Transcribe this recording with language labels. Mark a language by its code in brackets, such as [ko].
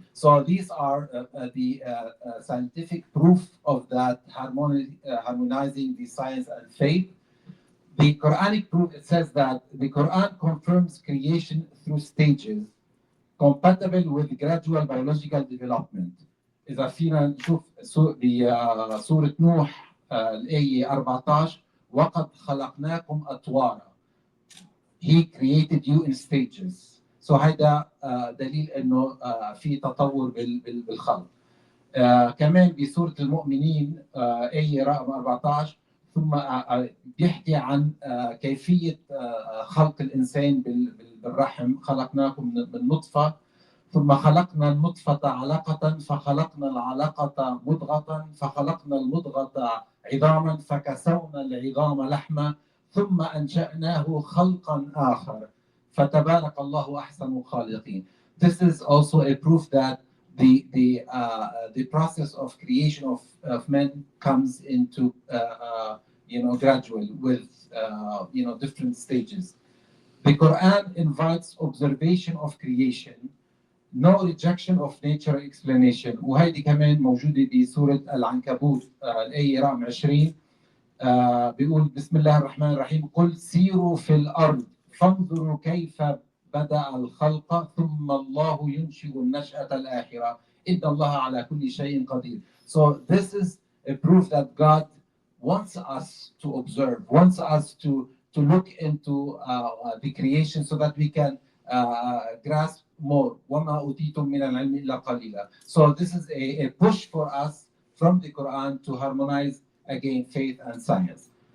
[en] So these are the scientific proof of that harmonizing the science and faith. The Quranic proof, it says that the Quran confirms creation through stages. compatible with gradual biological development. [ar] إذا فينا نشوف بسورة نوح الآية 14 وقد خلقناكم أطوارا. [en] He created you in stages. [ar] So هيدا دليل إنه في تطور بالخلق. كمان بسورة المؤمنين آية رقم 14 ثم بيحكي عن كيفية خلق الإنسان بالرحم. خلقناكم من نطفة ثم خلقنا النطفة علقة فخلقنا العلقة مضغة فخلقنا المضغة عظاما فكسونا العظام لحما ثم أنشأناه خلقا آخر فتبارك الله أحسن الخالقين. [en] This is also a proof that the process of creation of men comes into gradual with different stages. The Quran invites observation of creation, no rejection of nature explanation. [ar] وهيدي كمان موجودة بسورة العنكبوت الآية رقم 20. بيقول بسم الله الرحمن الرحيم قل سيروا في الأرض فانظروا كيف بدأ الخلق ثم الله ينشئ النشأة الآخرة إن الله على كل شيء قدير. [en] So this is a proof that God wants us to observe, wants us to look into the creation so that we can grasp more. [ar] وَمَا أُوتِيتُم مِّنَ الْعِلْمِ إِلَّا قَلِيلًا. [en] So this is a push for us from the Quran to harmonize again faith and science.